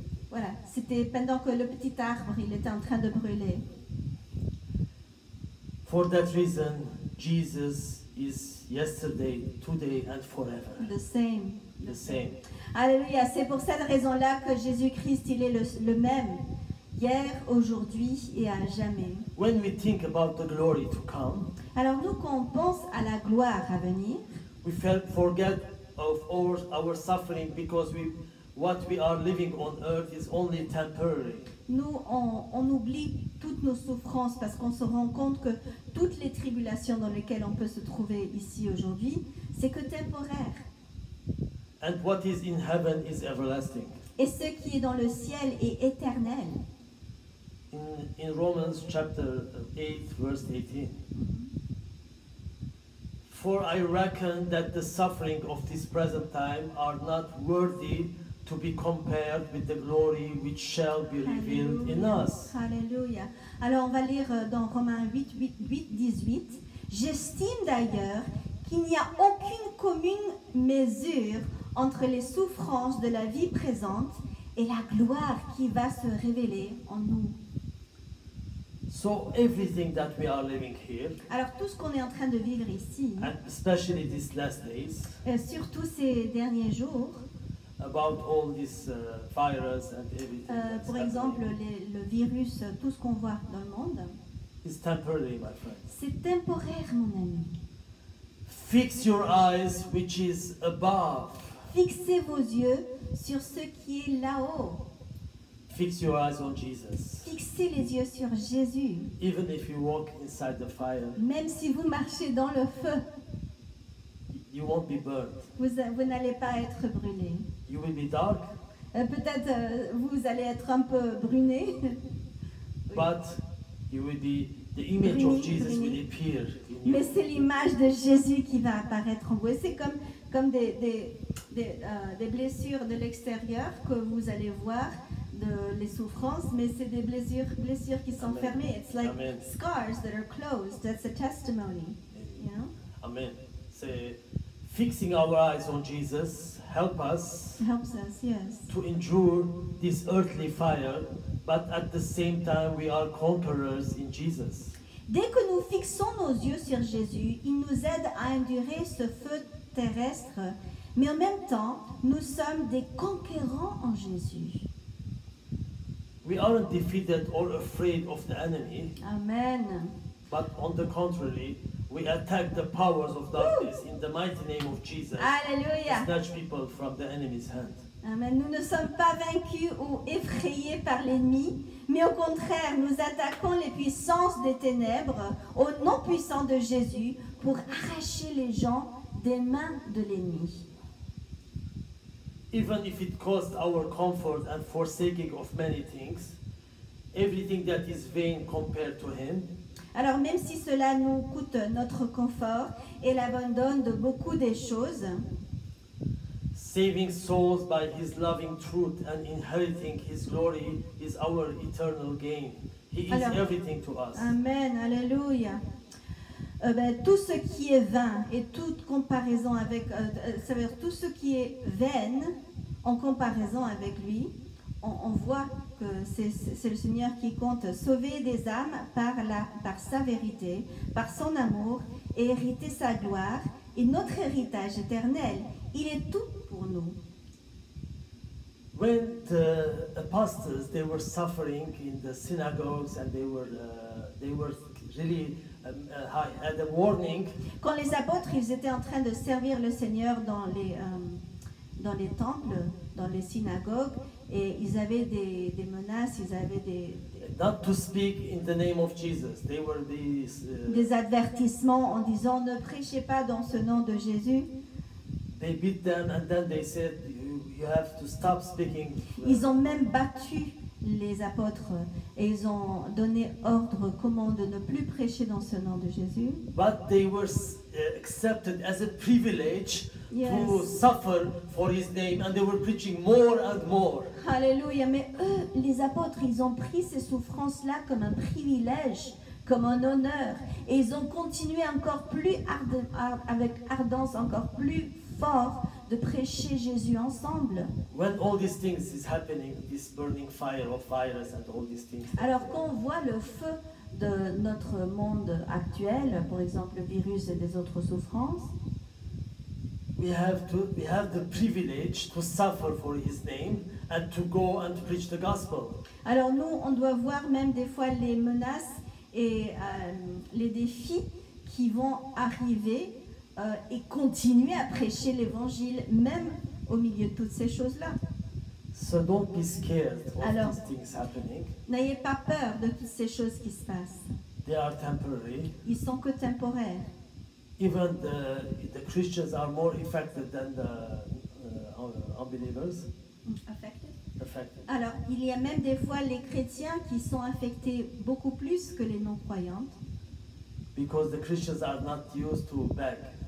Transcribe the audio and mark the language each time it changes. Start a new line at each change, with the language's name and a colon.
French: Voilà, c'était pendant que le petit arbre, il était en train de brûler.
English: For that reason, Jesus is yesterday, today and forever. The same. The same. Alléluia.
French: C'est pour cette raison-là que Jésus-Christ, il est le même, hier, aujourd'hui et à jamais.
English: When we think about the glory to come,
French: alors nous, quand on pense à la gloire à venir,
English: we forget of our suffering because what we are living on earth is only temporary.
French: Nous, on oublie toutes nos souffrances parce qu'on se rend compte que toutes les tribulations dans lesquelles on peut se trouver ici aujourd'hui, c'est que temporaire.
English: And what is in heaven is everlasting.
French: Et ce qui est dans le ciel est éternel.
English: In Romans chapter 8, verse 18. For I reckon that the suffering of this present time are not worthy to be compared with the glory which shall be revealed in us. Alléluia.
French: Alors on va lire dans Romains 8, 18. J'estime d'ailleurs qu'il n'y a aucune commune mesure entre les souffrances de la vie présente et la gloire qui va se révéler en nous.
English: So everything that we are living here,
French: alors tout ce qu'on est en train de vivre ici,
English: and especially these last days,
French: surtout ces derniers jours,
English: about all this virus and everything,
French: pour exemple le virus, tout ce qu'on voit dans le monde,
English: is temporary, my friend.
French: C'est temporaire, mon ami.
English: Fix your eyes which is above.
French: Fixez vos yeux sur ce qui est là-haut.
English: Fix your eyes on Jesus.
French: Fixez les yeux sur Jésus.
English: Even if you walk inside the fire,
French: même si vous marchez dans le feu,
English: you won't be burned.
French: Vous n'allez pas être brûlé.
English: You will be dark,
French: Peut-être vous allez être un peu bruné.
English: but you will be, the image of Jesus will appear in you.
French: Mais c'est l'image de Jésus qui va apparaître en vous. Et c'est comme des blessures de l'extérieur que vous allez voir, les souffrances, mais c'est des blessures qui sont Amen. fermées.
English: It's like Amen. scars that are closed. That's a testimony. You know? Amen. So, fixing our eyes on Jesus help us Helps us, yes. to endure this earthly fire, but at the same time we are conquerors in Jesus.
French: Dès que nous fixons nos yeux sur Jésus, il nous aide à endurer ce feu terrestre, mais en même temps, nous sommes des conquérants en Jésus.
English: We aren't defeated or afraid of the enemy, Amen. but on the contrary, we attack the powers of darkness in the mighty name of Jesus to Alléluia. snatch people from the enemy's hand. Amen.
French: Nous ne sommes pas vaincus ou effrayés par l'ennemi, mais au contraire, nous attaquons les puissances des ténèbres au nom puissant de Jésus pour arracher les gens des mains de l'ennemi.
English: Even if it cost our comfort and forsaking of many things, everything that is vain compared to him,
French: Alors même si cela nous coûte notre confort et l'abandon de beaucoup des choses,
English: saving souls by his loving truth and inheriting his glory is our eternal gain. He is
French: Alors,
English: everything to us. Amen, alléluia.
French: Tout ce qui est vain et toute comparaison avec, ça veut dire tout ce qui est vain en comparaison avec lui, on voit que c'est le Seigneur qui compte sauver des âmes par sa vérité, par son amour et hériter sa gloire et notre héritage éternel. Il est tout pour nous.
English: When the apostles they were suffering in the synagogues and they were really had a warning.
French: Quand les apôtres ils étaient en train de servir le Seigneur dans les temples, dans les synagogues, et ils avaient des menaces, ils avaient
English: Not to speak in the name of Jesus. They were
French: des avertissements en disant ne prêchez pas dans ce nom de Jésus.
English: They beat them and then they said you have to stop speaking.
French: Ils ont même battu les apôtres et ils ont donné ordre, commande de ne plus prêcher dans ce nom de Jésus.
English: But they were accepted as a privilege to Yes. suffer for his name and they were preaching more and more. Alléluia.
French: Mais eux, les apôtres, ils ont pris ces souffrances-là comme un privilège, comme un honneur. Et ils ont continué encore plus avec ardence, encore plus fort de prêcher Jésus ensemble.
English: When all these things is happening, this burning fire of virus and all these things.
French: Alors quand on voit le feu de notre monde actuel, par exemple le virus et des autres souffrances,
English: We have the privilege to suffer for his name and to go and preach the gospel.
French: alors nous, on doit voir même des fois les menaces et les défis qui vont arriver et continuer à prêcher l'évangile même au milieu de toutes ces choses-là.
English: So don't be scared of
French: Alors,
English: these things happening.
French: N'ayez pas peur de toutes ces choses qui se passent.
English: They are temporary.
French: Ils sont que temporaires.
English: Even the Christians are more affected than the unbelievers. Affected.
French: Alors, il y a même des fois les chrétiens qui sont affectés beaucoup plus que les non-croyantes.
English: Because the Christians are not used to beg.